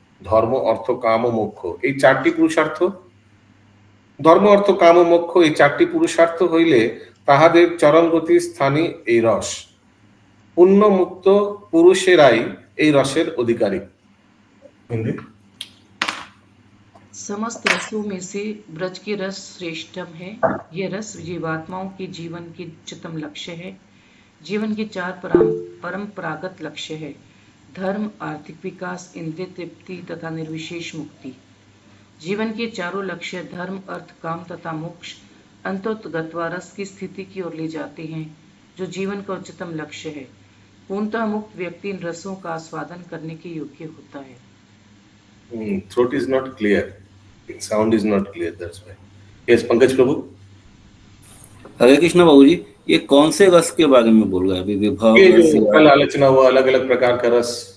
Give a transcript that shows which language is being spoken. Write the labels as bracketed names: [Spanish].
[Bangla] ধর্ম অর্থ কাম ও মোক্ষ, এই চারটি পুরুষার্থ, ধর্ম অর্থ কাম ও মোক্ষ এই চারটি পুরুষার্থ হইলে তাহাদের চরম গতি স্থানী এই রস। পুণ্য মুক্ত পুরুষেরাই এই রসের অধিকারী। [Hindi] समस्त रसों में से ब्रज के रस श्रेष्ठतम है। यह रस जीवात्माओं के जीवन के उच्चतम लक्ष्य है। जीवन के चार परंपरागत लक्ष्य है: धर्म, आर्थिक विकास, इंद्रिय तृप्ति तथा निर्विशेष मुक्ति। जीवन के चारों लक्ष्य धर्म, अर्थ, काम तथा मोक्ष अंतोगत्वा रस की स्थिति की ओर ले जाते हैं, जो जीवन का उच्चतम लक्ष्य है। पूर्णतः मुक्त व्यक्ति इन रसों का आस्वादन करने के योग्य होता है। [English] Throat is not clear, sound is not clear, that's why. [Hindi] Yes, Pankaj प्रभु। हरे कृष्ण बाबू जी, ये कौन से रस के बारे में बोल रहे हैं अभी? विभव ये जो कल आलोचना हुआ अलग अलग प्रकार का रस,